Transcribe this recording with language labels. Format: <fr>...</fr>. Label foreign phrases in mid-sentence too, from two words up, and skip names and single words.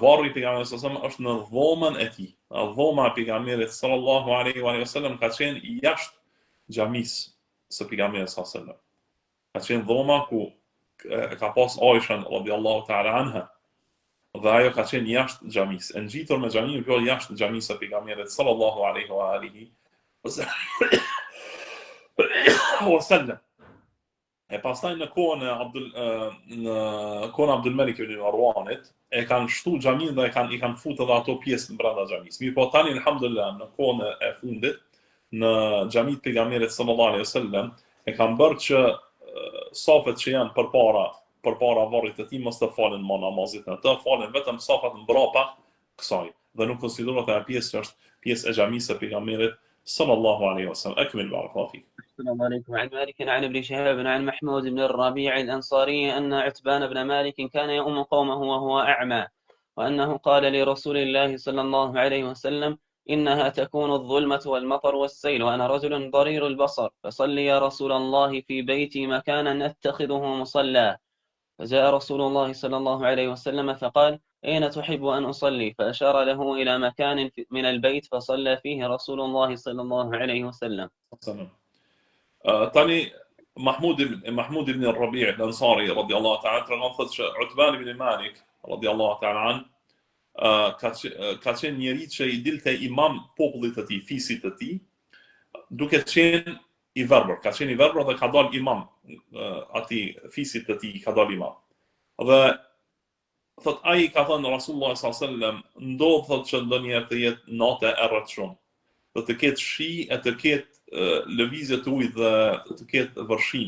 <sq>Varri i pejgamberit</sq> <ar>صلى الله عليه وسلم</ar> <sq>është në dhomën e tij. Dhoma e pejgamberit</sq> <ar>صلى الله عليه وسلم</ar> <sq>ka qenë jashtë xhamisë së pejgamberit</sq> <ar>صلى الله عليه وسلم.</ar> <sq>Ka qenë dhoma ku ka pas Aisha</sq> <ar>رضي الله تعالى عنها.</ar> <sq>Dhe ajo ka qenë jashtë xhamisë. E ngjitur me xhamin kjo jashtë xhamisë së pejgamberit</sq> <ar>صلى الله عليه وعلى آله وسلم.</ar> <sq>E pastaj në kohën e Abdul Malik ibn Marwanit e kanë shtu xhamin dhe i kanë futur edhe ato pjesë brenda xhamisë. Mirë po tani alhamdulillah në kohën e fundit në xhamit pejgamberit</sq> <ar>صلى الله عليه وسلم</ar> <sq>e kanë bërë që safet që janë përpara varrit të tij mos të falen më namazit në të, falen vetëm safat mbrapa kësaj dhe nuk konsiderohet ajo pjesë që është pjesë e xhamisë së pejgamberit</sq> <ar>صلى الله عليه وسلم. أكمل بارك الله فيك. السلام عليكم. عن مالك عن ابن شهاب عن محمود بن الربيع الأنصاري أن عتبان بن مالك كان يؤم قومه وهو أعمى، وأنه قال لرسول الله صلى الله عليه وسلم: إنها تكون الظلمة والمطر والسيل وأنا رجل ضرير البصر، فصل يا رسول الله في بيتي مكانا أتخذه مصلى. فجاء رسول الله صلى الله عليه وسلم فقال: أين تحب أن أصلي؟ فأشار له إلى مكان من البيت فصلى فيه رسول الله صلى الله عليه وسلم.</ar> <sq>Tani Mahmud ibn al-Rabi' al-Ansari</sq> <ar>رضي الله تعالى</ar> <sq>tregon thotë që Utban ibn Malik</sq> <ar>رضي الله تعالى عنه</ar> <sq>ka qenë njeri që i dilte imam popullit të tij, fisit të tij, duke qenë i verbër. Ka qenë i verbër dhe ka dalë imam atij fisit të tij, ka dalë imam. Dhe thot ai ka thënë</sq> <ar>رسول الله صلى الله عليه وسلم,</ar> <sq>ndodh thotë që ndonjëherë të jetë natë e errët shumë, dhe të ketë shi e të ketë lëvizje të ujit dhe të ketë vërshime.</sq>